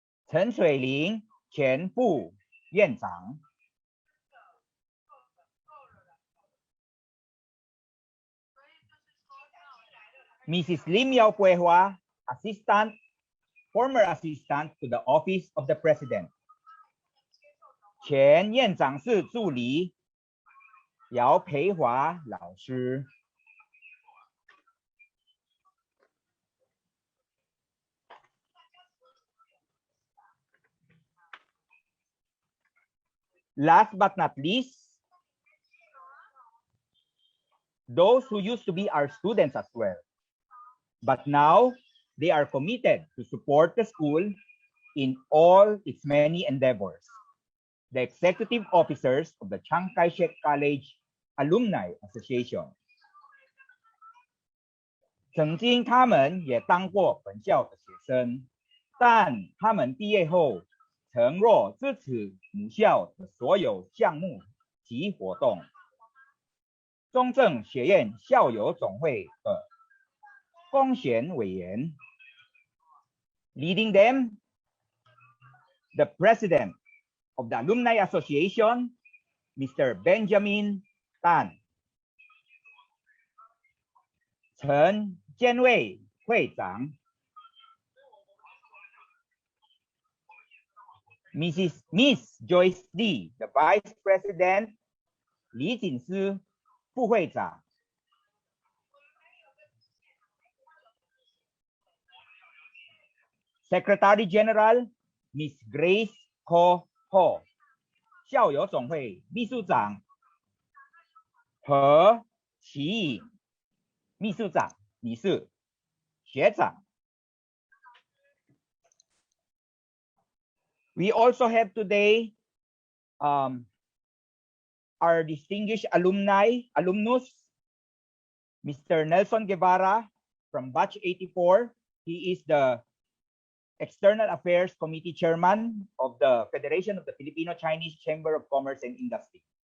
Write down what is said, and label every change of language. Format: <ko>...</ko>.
<zh>陈水玲前副院长。</zh> <en>Mrs. Lim Yao Puehua, assistant, former assistant to the office of the president.</en> <zh>前院长室助理姚培华老师。</zh> <en>Last but not least, those who used to be our students as well, but now they are committed to support the school in all its many endeavors. The executive officers of the Chiang Kai-shek College Alumni Association.</en> <zh>曾经他们也当过本校的学生，但他们毕业后承诺支持母校的所有项目及活动。中正学院校友总会的公选委员</zh> <en>，leading them, the president of the Alumni Association, Mr. Benjamin Tan.</en> <zh>陈建卫会长。</zh> <en>Miss Joyce Lee, the Vice President,</en> <zh>李锦思副会长。</zh> <en>Secretary General, Miss Grace Ko Ho,</en> <zh>校友总会秘书长。何启颖，秘书长，你是学长。</zh> <en>We also have today our distinguished alumnus, Mr. Nelson Guevara from Batch 84. He is the External Affairs Committee Chairman of the Federation of the Filipino-Chinese Chamber of Commerce and Industry.</en>